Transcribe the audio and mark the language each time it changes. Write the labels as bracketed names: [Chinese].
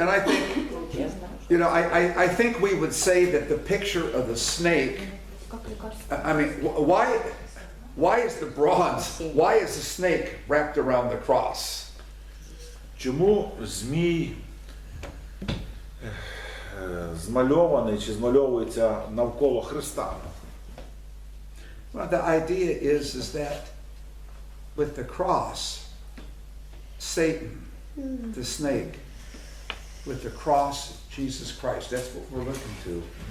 [English] And I think, I think we would say that the picture of the snake [Russian] лекарство. [English] I mean, why is the bronze, why is the snake wrapped around the cross? [Ukrainian] Чому змій змальований чи змальовується навколо Христа? [English] Well, the idea is that with the cross, Satan, the snake, with the cross, Jesus Christ, that's what we're looking to.